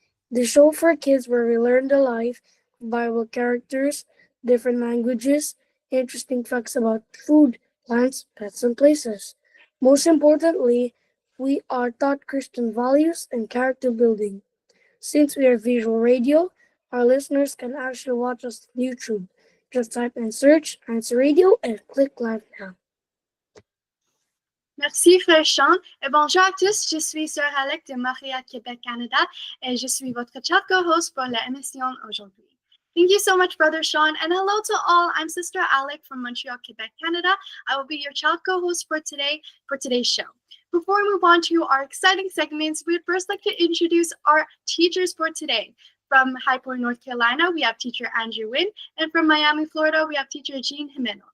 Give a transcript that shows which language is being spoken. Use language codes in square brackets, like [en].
[en] The show for kids where we learn the life of Bible characters, different languages, interesting facts about food, plants, pets, and places. Most importantly, we are taught Christian values and character building. Since we are visual radio, our listeners can actually watch us on YouTube. Just type and search INCRadio and click live now. [fr] Merci, Frère Sean. Et bonjour à tous, je suis Sœur Alec de Montréal, Québec, Canada, et je suis votre chat co-host pour l'émission aujourd'hui. [en] Thank you so much, Brother Sean, and hello to all. I'm Sister Alec from Montreal, Quebec, Canada. I will be your chat co-host for today's show. Before we move on to our exciting segments, we'd first like to introduce our teachers for today. From High Point, North Carolina, we have teacher Andrew Wynn, and from Miami, Florida, we have teacher Jean Jimeno.